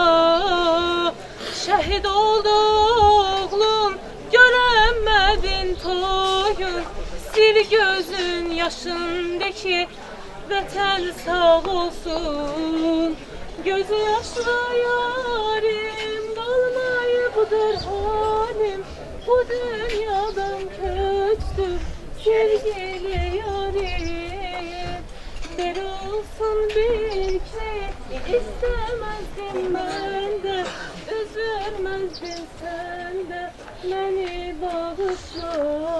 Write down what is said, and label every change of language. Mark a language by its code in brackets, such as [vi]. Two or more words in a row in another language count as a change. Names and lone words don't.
[az] Şəhid oldu oğlum, görəmədin toyun, sil gözün yaşındakı, vətən sağ olsun. Gözü yaşlı yarim, qalmayıbdır halim, bu dünyadan köçtür sevgili yarim. [tr] Der olsun bil ki istemezdim ben de, üzülmezdim sen de, beni bağışla.